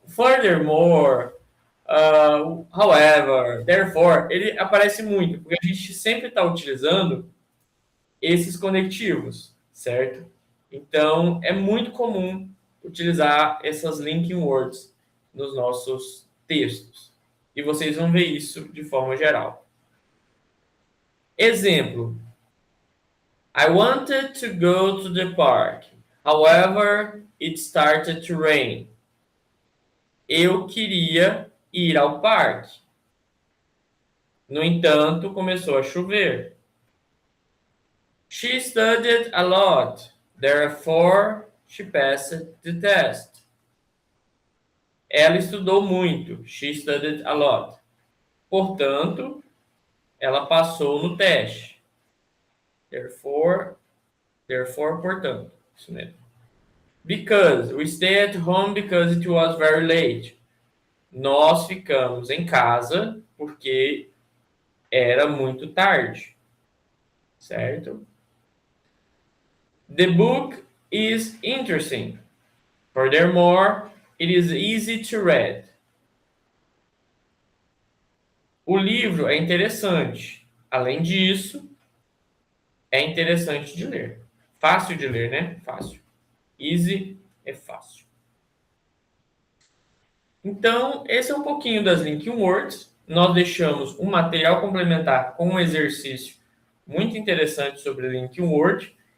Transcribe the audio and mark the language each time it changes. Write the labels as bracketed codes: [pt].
[pt] furthermore, however, therefore, ele aparece muito, porque a gente sempre está utilizando esses conectivos, certo? Então, é muito comum utilizar essas linking words nos nossos textos. E vocês vão ver isso de forma geral. Exemplo. [en] I wanted to go to the park. However, it started to rain. [pt] Eu queria ir ao parque. No entanto, começou a chover. [en] She studied a lot. Therefore, she passed the test. [pt] Ela estudou muito. [en] She studied a lot. [pt] Portanto, ela passou no teste. Therefore, portanto. Isso mesmo. [en] Because we stayed at home because it was very late. [pt] Nós ficamos em casa porque era muito tarde. Certo? [en] The book is interesting. Furthermore, it is easy to read. [pt] O livro é interessante. Além disso, é interessante de ler. Fácil de ler, né? Fácil. Easy é fácil. Então, esse é um pouquinho das linking words. Nós deixamos um material complementar com um exercício muito interessante sobre linking word.